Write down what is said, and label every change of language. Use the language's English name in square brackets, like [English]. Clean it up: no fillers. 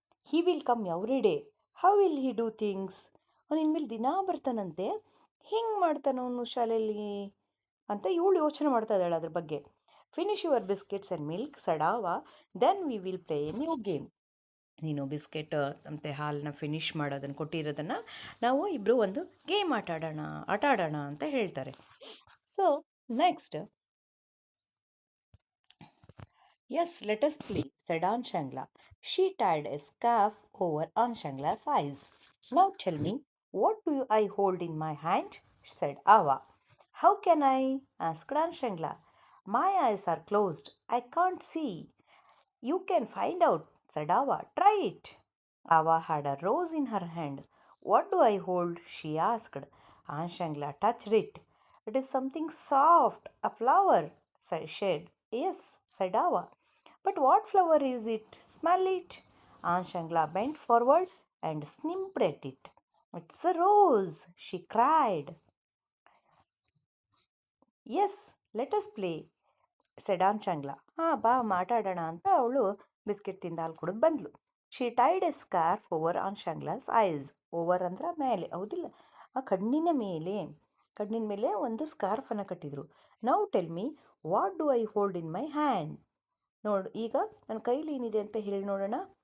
[English] he will come every day, how will he do things, [Kannada] ಅವನು ಇನ್ಮೇಲೆ ದಿನಾ ಬರ್ತಾನಂತೆ, ಹಿಂಗೆ ಮಾಡ್ತಾನೆ ಅವನು ಶಾಲೆಯಲ್ಲಿ ಅಂತ ಇವಳು ಯೋಚನೆ ಮಾಡ್ತಾ ಇದ್ದಾಳೆ ಅದ್ರ ಬಗ್ಗೆ. [English] Finish your biscuits and milk ಸಡಾವ, then we will play a new game. [Kannada] ನೀನು ಬಿಸ್ಕೆಟ್ ಮತ್ತು ಹಾಲನ್ನ ಫಿನಿಷ್ ಮಾಡೋದನ್ನು ಕೊಟ್ಟಿರೋದನ್ನು ನಾವು ಇಬ್ಬರು ಒಂದು ಗೇಮ್ ಆಟ ಆಡೋಣ ಅಂತ ಹೇಳ್ತಾರೆ. [English] So next, yes, let us play, said Anshangla. She tied a scarf over Anshangla's eyes. Now tell me, what do I hold in my hand? Said Ava. How can I? Asked Anshangla. My eyes are closed. I can't see. You can find out, said Ava. Try it. Ava had a rose in her hand. What do I hold? She asked. Anshangla touched it. It is something soft, a flower, said. Yes, said Ava. But what flower is it? Smell it. Anshangla bent forward and sniffed at it. It's a rose, she cried. Yes, let us play, said Anshangla. [Kannada] ಬಾ ಮಾತಾಡೋಣ ಅಂತ ಅವಳು biscuit ತಿಂದ ಹಾಲು ಕುಡಿದು ಬಂದ್ಲು. [English] She tied a scarf over Anshangla's eyes. [Kannada] Over ಅಂದ್ರೆ ಮೇಲೆ, ಹೌದಿಲ್ಲ, ಆ ಕಣ್ಣಿನ ಮೇಲೆ ಒಂದು ಸ್ಕಾರ್ಫನ್ನು ಕಟ್ಟಿದ್ರು. [English] Now tell me, what do I hold in my hand. [Kannada] ನೋಡು ಈಗ ನನ್ನ ಕೈಲಿ ಏನಿದೆ ಅಂತ ಹೇಳಿ ನೋಡೋಣ.